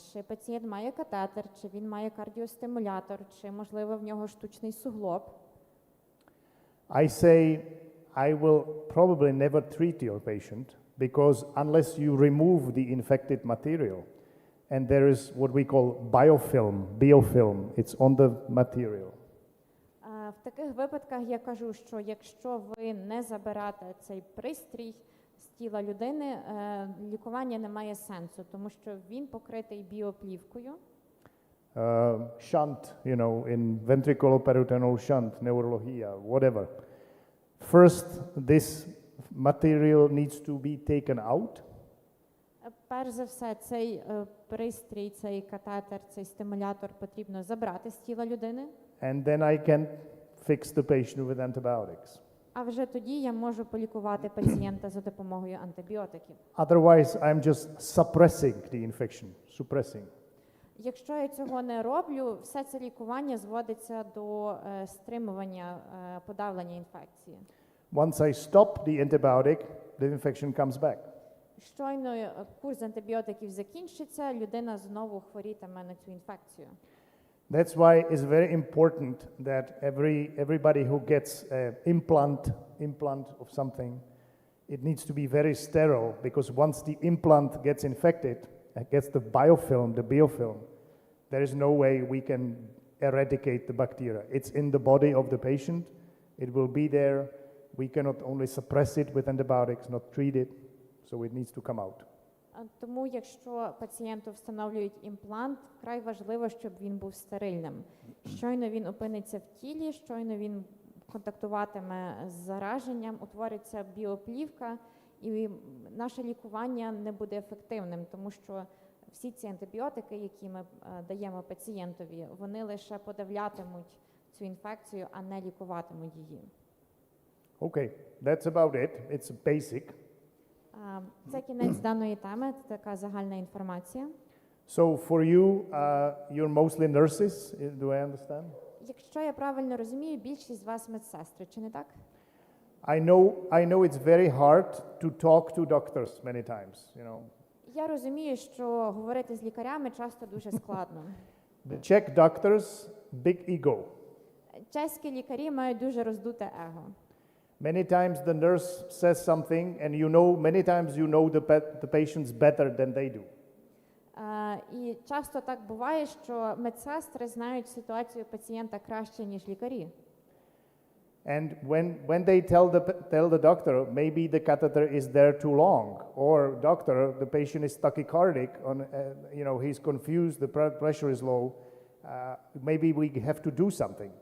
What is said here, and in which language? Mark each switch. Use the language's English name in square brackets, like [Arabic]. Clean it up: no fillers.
[Ukrainian] Чи пацієнт має катетер, чи він має кардіостимулятор, чи, можливо, в нього штучний суглоб? [English] I say, I will probably never treat your patient because unless you remove the infected material, and there is what we call biofilm, it's on the material. [Ukrainian] В таких випадках я кажу, що якщо ви не заберете цей пристрій з тіла людини, лікування не має сенсу, тому що він покритий біоплівкою. [English] Shunt, in ventriculoperitoneal shunt, neurologia, whatever. First, this material needs to be taken out. [Ukrainian] Перш за все, цей пристрій, цей катетер, цей стимулятор потрібно забрати з тіла людини. [English] And then I can fix the patient with antibiotics. [Ukrainian] А вже тоді я можу полікувати пацієнта за допомогою антибіотиків. [English] Otherwise, I'm just suppressing the infection, suppressing. [Ukrainian] Якщо я цього не роблю, все це лікування зводиться до стримування, подавлення інфекції. [English] Once I stop the antibiotic, the infection comes back. [Ukrainian] Щойно курс антибіотиків закінчиться, людина знову хворітиме на цю інфекцію. [English] That's why it's very important that everybody who gets an implant of something, it needs to be very sterile because once the implant gets infected, gets the biofilm, there is no way we can eradicate the bacteria. It's in the body of the patient. It will be there. We cannot only suppress it with antibiotics, not treat it, so it needs to come out. [Ukrainian] Тому, якщо пацієнту встановлюють імплант, вкрай важливо, щоб він був стерильним. Щойно він опиниться в тілі, щойно він контактуватиме з зараженням, утвориться біоплівка, і наше лікування не буде ефективним, тому що всі ці антибіотики, які ми даємо пацієнтові, вони лише подавлятимуть цю інфекцію, а не лікуватимуть її. [English] Okay, that's about it. It's basic. [Ukrainian] Це кінець даної теми, це така загальна інформація. [English] So for you, you're mostly nurses, do I understand? [Ukrainian] Якщо я правильно розумію, більшість з вас медсестри, чи не так? [English] I know it's very hard to talk to doctors many times, you know. [Ukrainian] Я розумію, що говорити з лікарями часто дуже складно. [English] The Czech doctors, big ego. [Ukrainian] Чеські лікарі мають дуже роздуте его. [English] Many times the nurse says something and many times you know the patients better than they do. [Ukrainian] І часто так буває, що медсестри знають ситуацію пацієнта краще, ніж лікарі. [English] And when they tell the doctor, maybe the catheter is there too long, or doctor, the patient is tachycardic, he's confused, the pressure is low, maybe we have to do something.